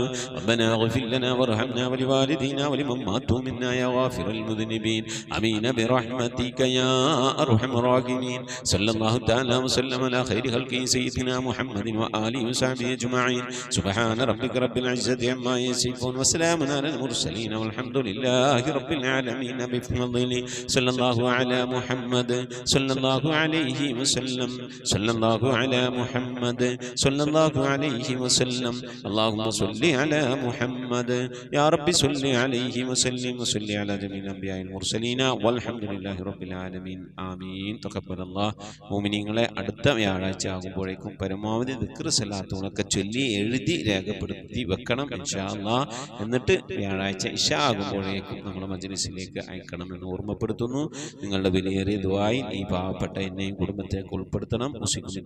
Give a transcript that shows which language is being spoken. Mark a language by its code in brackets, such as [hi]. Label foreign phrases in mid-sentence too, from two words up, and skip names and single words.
[ar] ربنا اغفر لنا وارحمنا ولوالدينا ولمن مات منا يا غافر المذنبين. آمين برحمتك يا أرحم الراحمين. صلى الله تعالى وسلم على خير خلق سيدنا محمد وآله وصحبه أجمعين. سبحان ربك رب العزة عما يصفون. وسلام على المرسلين والحمد لله رب العالمين بفضل صلى الله على محمد صلى الله عليه وسلم صلى الله على محمد صلى الله عليه وسلم اللهم صل على محمد يا رب صل عليه وسلم وصل على جميع الأنبياء المرسلين والحمد لله رب العالمين آمين تقبل الله [ml] മുഅ്മിനീങ്ങളെ അടുത്ത വ്യാഴാഴ്ച ആകുമ്പോഴേക്കും പരമാവധി ദിക്ർ സലാത്തുകളൊക്കെ ചൊല്ലി എഴുതി രേഖപ്പെടുത്തി വെക്കണം ഇൻഷാ അല്ലാഹ്. എന്നിട്ട് വ്യാഴാഴ്ച ഇശാ ആകുമ്പോഴേക്കും നമ്മുടെ മജ്‌ലിസിലേക്ക് അയക്കണമെന്ന് ഓർമ്മപ്പെടുത്തുന്നു. നിങ്ങളുടെ വിലയേറിയ ദുആയിൽ ഈ പാവപ്പെട്ട എന്നെയും കുടുംബത്തെ ഉൾപ്പെടുത്തണം.